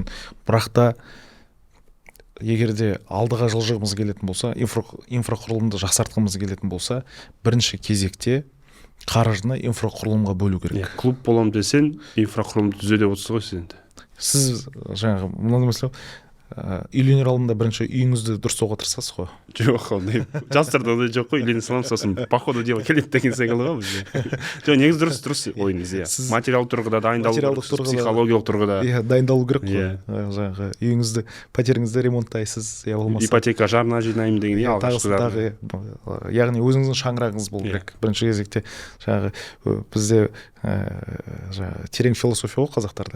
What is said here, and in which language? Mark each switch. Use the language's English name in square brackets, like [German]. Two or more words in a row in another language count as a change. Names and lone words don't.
[Kazakh] Бірақ та егер де алдыға жылжығымыз келетін болса, инфрақұрылымды жақсартқымыз келетін болса, бірінші кезекте қаржыны инфрақұрылымға бөлу керек. Клуб болам десең, инфрақұрылымды түзе деп отырсыз ғой сіз. Сіз жаңағы мынаны мысалы үйленер алдында бірінші үйіңізді дұрыстауға тырысасыз ғой. Жоқ, ондай жастарда ондай жоқ қой, үйлене саламын, сосын [Russian] по ходу дела [Kazakh] келеді деген секілді ғой бізде. Жоқ, негізі дұрыс ойыңыз, иә. Материалдық тұрғыда дайындалу, психологиялық тұрғыда. Иә, дайындалу керек қой. Жаңағы үйіңізді, пәтеріңізді ремонттайсыз, я болмаса. Ипотека жарна жинаймын деген алғашқыдағы. Яғни өзіңіздің шаңырағыңыз болу керек. Бірінші кезекте жаңағы бізде терең философия ғой қазақтарда.